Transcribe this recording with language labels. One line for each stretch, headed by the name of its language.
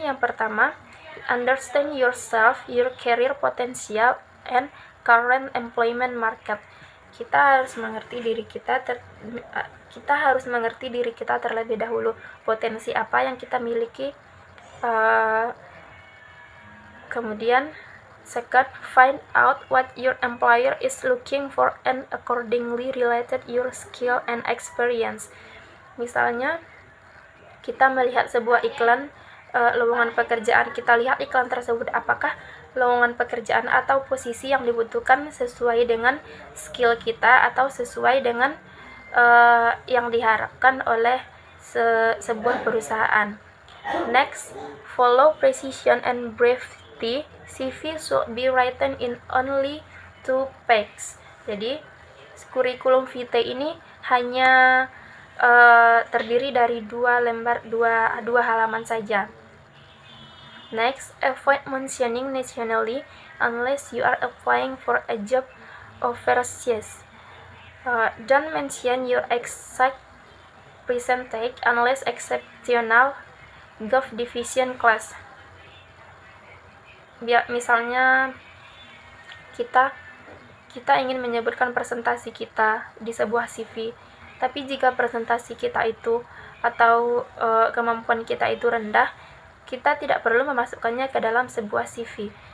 Indonesian: Yang pertama,
English: understand yourself, your career potential, and current employment market.
Indonesian: Kita harus mengerti diri kita terlebih dahulu, potensi apa yang kita miliki. Kemudian
English: second, find out what your employer is looking for and accordingly related your skill and experience.
Indonesian: Misalnya kita melihat sebuah iklan lowongan pekerjaan, kita lihat iklan tersebut apakah lowongan pekerjaan atau posisi yang dibutuhkan sesuai dengan skill kita atau sesuai dengan yang diharapkan oleh sebuah perusahaan.
English: Next, follow precision and brevity. CV should be written in only 2 pages.
Indonesian: Jadi kurikulum vitae ini hanya terdiri dari 2 halaman saja.
English: Next, avoid mentioning nationally unless you are applying for a job overseas. Don't mention your exact percentage unless exceptional Gov Division class.
Indonesian: Misalnya kita ingin menyebutkan presentasi kita di sebuah CV, tapi jika presentasi kita itu atau kemampuan kita itu rendah, kita tidak perlu memasukkannya ke dalam sebuah CV.